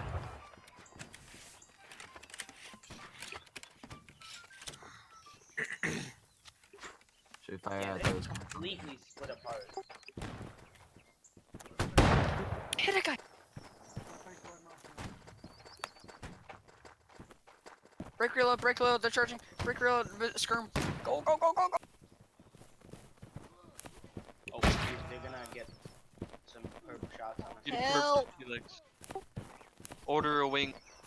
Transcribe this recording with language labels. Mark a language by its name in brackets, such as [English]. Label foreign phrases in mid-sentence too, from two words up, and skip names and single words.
[English] Should we fire Yeah, at they those? completely split apart. Hit a guy. Break reload, they're charging. Break reload, skirm. Go, go, go, go, go. Oh, geez, they're gonna get some perp shots on us. Get Help! perfect Felix. Order a wing.